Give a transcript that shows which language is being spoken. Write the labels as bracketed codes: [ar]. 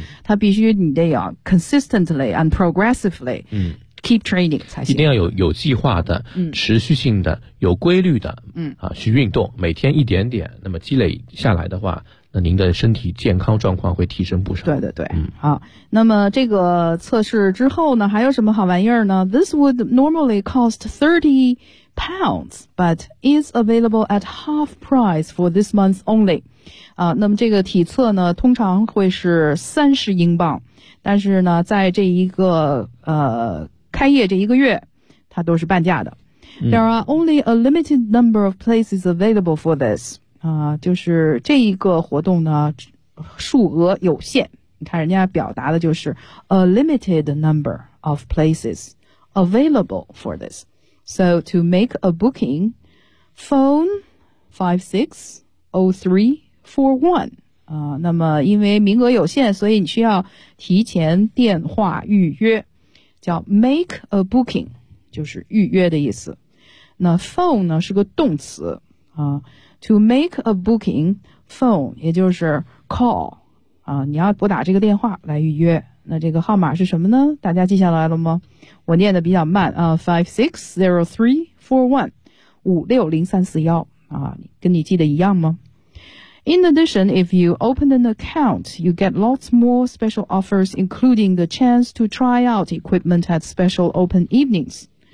[zh] 它必须你得要 [en] consistently and progressively。 Keep training [zh] 才行，一定要有计划的、持续性的、有规律的、去运动，每天一点点，那么积累下来的话，那您的身体健康状况会提升不少。对对对，好，那么这个测试之后呢，还有什么好玩意儿呢？ [en] This would normally cost 30 pounds, but is available at half price for this month only. [zh] 那么这个体测呢，通常会是30英镑，但是呢，在这一个开业这一个月它都是半价的。 [en] There are only a limited number of places available for this. [zh] 就是这一个活动呢数额有限。你看人家表达的就是 [en] a limited number of places available for this. So to make a booking, phone 560341. [zh] 那么因为名额有限，所以你需要提前电话预约。叫 [en] make a booking, [zh] 就是预约的意思。那 phone 呢是个动词 [en] to make a booking, [zh] phone, 也就是 call, 你要拨打这个电话来预约。那这个号码是什么呢？大家记下来了吗？我念的比较慢560341,560341, 跟你记得一样吗？ [en] In addition, if you open an account, you get lots more special offers, including the chance to try out equipment at special open evenings.